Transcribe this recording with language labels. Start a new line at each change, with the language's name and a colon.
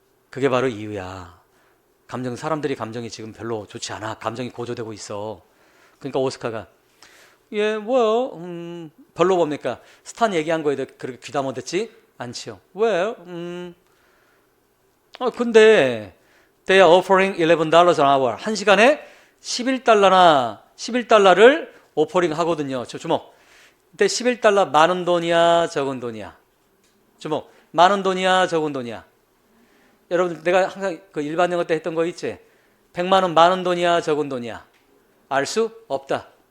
Korean: 그게 바로 이유야. 사람들이 감정이 지금 별로 좋지 않아. 감정이 고조되고 있어. 그러니까 오스카가 뭐요? 별로 뭡니까? 스탄 얘기한 거에 대해 그렇게 귀담아 듣지 않지요. 왜요? 근데
English: they are offering $11 an hour.
Korean: 한 시간에 11달러를 오퍼링 하거든요. 주목. 근데 11달러 많은 돈이야, 적은 돈이야? 주목. 많은 돈이야, 적은 돈이야? 여러분, 내가 항상 그 일반 영어 때 했던 거 있지? 100만 원 많은 돈이야, 적은 돈이야? 알 수 없다.